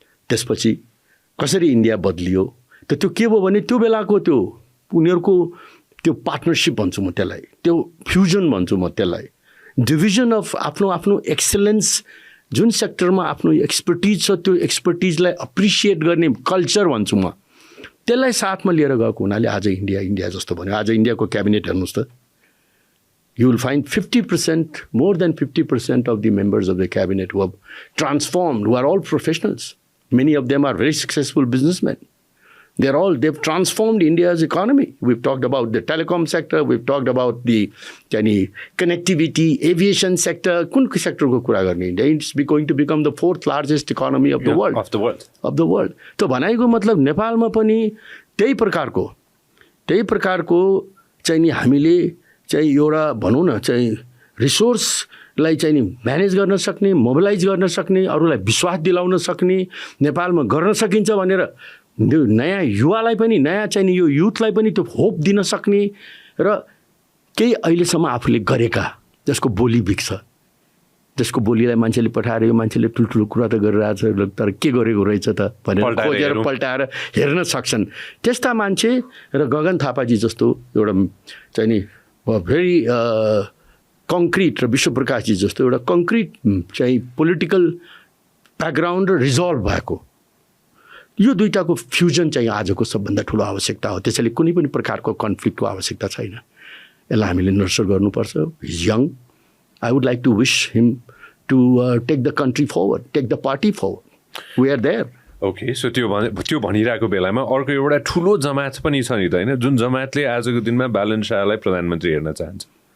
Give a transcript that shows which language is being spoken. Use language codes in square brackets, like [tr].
[ne] त्यसपछि कसरी इन्डिया बदलियो त त्यो के भयो भने त्यो बेलाको त्यो उनीहरूको त्यो पार्टनरसिप भन्छु म त्यसलाई, त्यो फ्युजन भन्छु म त्यसलाई, डिभिजन अफ आफ्नो आफ्नो एक्सेलेन्स, जुन सेक्टरमा आफ्नो एक्सपर्टिज छ त्यो एक्सपर्टिजलाई अप्रिसिएट गर्ने कल्चर भन्छु म, त्यसलाई साथमा लिएर गएको हुनाले आज इन्डिया जस्तो भन्यो। आज इन्डियाको क्याबिनेट हेर्नुहोस् त, [en] you will find 50%, more than 50% of the members of the cabinet who have transformed, who are all professionals. Many of them are very successful businessmen. They've transformed India's economy. We've talked about the telecom sector, we've talked about the connectivity, aviation sector. [ne] Kun sector ko kura garne India? [en] It's going to become the fourth largest economy of the world. Of the world. [ne] So भनाइको मतलब नेपालमा पनि त्यही प्रकारको चाहिँ नि हामीले चाहिँ एउटा भनौँ न चाहिँ रिसोर्सलाई चाहिँ नि म्यानेज गर्न सक्ने, मोबिलाइज गर्न सक्ने, अरूलाई विश्वास दिलाउन सक्ने नेपालमा गर्न सकिन्छ भनेर नयाँ युवालाई पनि, नयाँ चाहिँ नि यो युथलाई पनि त्यो होप दिन सक्ने र केही अहिलेसम्म आफूले गरेका जसको बोली बिग्छ, जसको बोलीलाई मान्छेले पठाएर यो मान्छेले ठुल्ठुलो कुरा त गरिरहेछ तर के गरेको रहेछ त भनेर खोजेर पल्टाएर हेर्न सक्छन्। त्यस्ता मान्छे र गगन थापाजी जस्तो एउटा चाहिँ नि भेरी कङ्क्रिट र विश्वप्रकाशजी जस्तो एउटा कङ्क्रिट चाहिँ पोलिटिकल ब्याकग्राउन्ड र रिजल्भ भएको यो दुईटाको फ्युजन चाहिँ आजको सबभन्दा ठुलो आवश्यकता हो। त्यसैले कुनै पनि प्रकारको कन्फ्लिक्टको आवश्यकता छैन। यसलाई हामीले नर्चर गर्नुपर्छ। [en] He is young. I would like to wish him to take the country forward, take the party forward. We are there. [ne] Okay, so त्यो भनिरहेको बेलामा अर्को एउटा ठुलो जमात पनि छ नि त होइन, जुन जमातले आजको दिनमा बालन शाहलाई प्रधानमन्त्री हेर्न चाहन्छ।